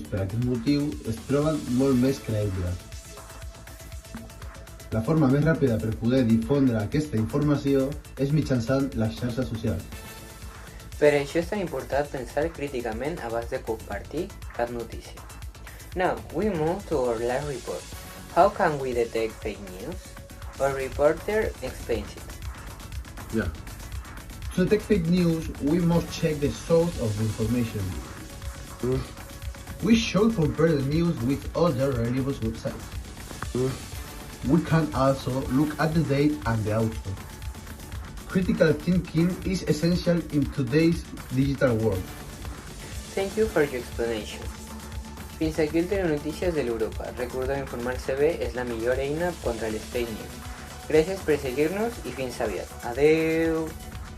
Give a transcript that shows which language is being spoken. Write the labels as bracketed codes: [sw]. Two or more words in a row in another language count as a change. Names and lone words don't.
[ca] Per aquest motiu es troben molt més creïbles. La forma més ràpida per poder difondre aquesta informació és mitjançant les xarxes socials. Per això és tan important pensar críticament abans de compartir cap notícia. [en] Now, we move to our last report. How can we detect fake news? Our reporter explains it. Yeah. To detect fake news, we must check the source of the information. We should compare the news with other reliable websites. We can also look at the date and the author. Critical thinking is essential in today's digital world. Thank you for your explanation. [ca] Fins aquí el Telenotícies de l'Europa. Recordeu informar-se bé és la millor eina contra les [en] fake news. [ca] Gràcies per seguir-nos i fins aviat. Adeu!